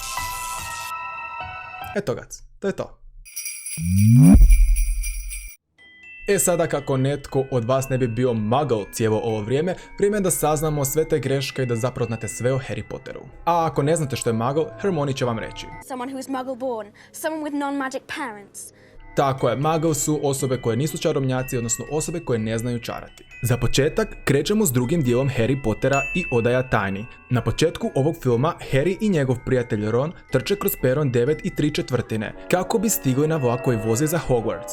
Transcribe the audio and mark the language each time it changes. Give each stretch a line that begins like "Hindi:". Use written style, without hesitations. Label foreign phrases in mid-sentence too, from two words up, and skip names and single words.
Croatian: Eto gac, to je to. Sada kako netko od vas ne bi bio muggle cijelo ovo vrijeme, vrijeme je da saznamo sve te greške i da zapravo znate sve o Harry Potteru. A ako ne znate što je muggle, Hermione će vam reći.
English: Someone who is muggle born, someone with non-magic parents.
Croatian: Tako je, muggle su osobe koje nisu čarobnjaci, odnosno osobe koje ne znaju čarati. Za početak, krećemo s drugim dijelom Harry Pottera i Odaja tajni. Na početku ovog filma, Harry i njegov prijatelj Ron trče kroz peron 9 i 3/4 kako bi stigli na vlak koji vozi za Hogwarts.